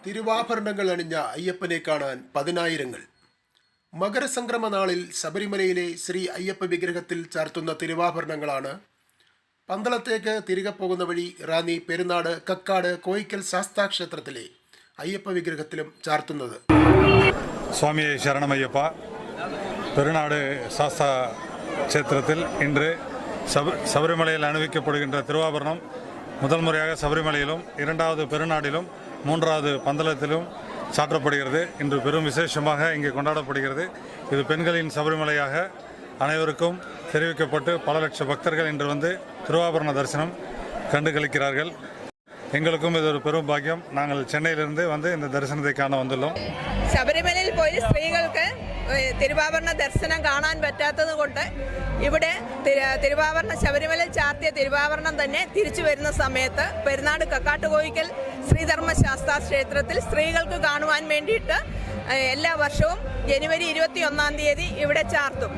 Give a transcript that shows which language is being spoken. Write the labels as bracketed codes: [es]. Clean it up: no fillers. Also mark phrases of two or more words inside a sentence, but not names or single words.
[ml] തിരുവാഭരണങ്ങൾ അണിഞ്ഞ അയ്യപ്പനെ കാണാൻ പതിനായിരങ്ങൾ. മകരസംക്രമ നാളിൽ ശബരിമലയിലെ ശ്രീ അയ്യപ്പ വിഗ്രഹത്തിൽ ചാർത്തുന്ന തിരുവാഭരണങ്ങളാണ് പന്തളത്തേക്ക് തിരികെ പോകുന്ന വഴി റാന്നി, പെരുന്നാട്, കക്കാട്, കോയിക്കൽ ശാസ്താക്ഷേത്രത്തിലെ അയ്യപ്പ വിഗ്രഹത്തിലും ചാർത്തുന്നത്. [ta] சுவாமியை சரணமையப்பா. பெருநாடு சாஸ்தா க்ஷேத்திரத்தில் இன்று சபரிமலையில் அணிவிக்கப்படுகின்ற திருவாபரணம் முதல் முறையாக சபரிமலையிலும், இரண்டாவது பெருநாடிலும், மூன்றாவது பந்தளத்திலும் சாற்றப்படுகிறது. இன்று பெரும் விசேஷமாக இங்கே கொண்டாடப்படுகிறது. இது பெண்களின் சபரிமலையாக அனைவருக்கும் தெரிவிக்கப்பட்டு பல லட்ச பக்தர்கள் இன்று வந்து திருவாபரண தரிசனம் கண்டு கழிக்கிறார்கள். எங்களுக்கும் இது ஒரு பெரும் பாக்கியம். நாங்கள் சென்னையிலிருந்து வந்து இந்த தரிசனத்தை காண வந்துள்ளோம். [ml] ശബരിമലയിൽ പോയി സ്ത്രീകൾക്ക് തിരുവാഭരണ ദർശനം കാണാൻ പറ്റാത്തത് കൊണ്ട് ഇവിടെ തിരുവാഭരണ ശബരിമലയിൽ ചാർത്തിയ തിരുവാഭരണം തന്നെ തിരിച്ചു വരുന്ന സമയത്ത് പെരുന്നാട് കക്കാട്ടുകോയിക്കൽ ശ്രീധർമ്മശാസ്താ ക്ഷേത്രത്തിൽ സ്ത്രീകൾക്ക് കാണുവാൻ വേണ്ടിയിട്ട് എല്ലാ വർഷവും ജനുവരി 21-ാം തീയതി ഇവിടെ ചാർത്തും.